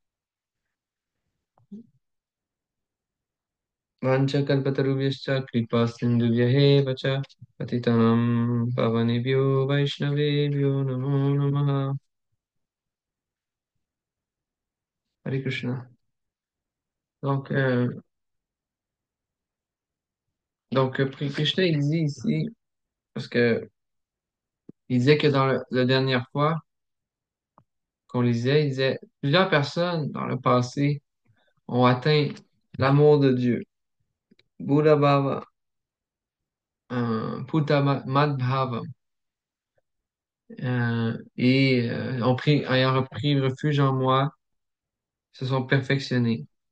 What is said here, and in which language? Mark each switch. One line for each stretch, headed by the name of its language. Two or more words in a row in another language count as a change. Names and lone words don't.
Sanskrit: वाञ्छाकल्पतरुभ्यश्च कृपा सिन्धुभ्य एव च पतितानां पावनेभ्यो वैष्णवेभ्यो नमो नमः Hare Krishna.
French: Donc, Krishna, il dit ici, parce que il disait que dans la dernière fois qu'on lisait, il disait, plusieurs personnes dans le passé ont atteint l'amour de Dieu, Buddha Bhava, Putta Madhava, ayant repris refuge en moi, se sont perfectionnés.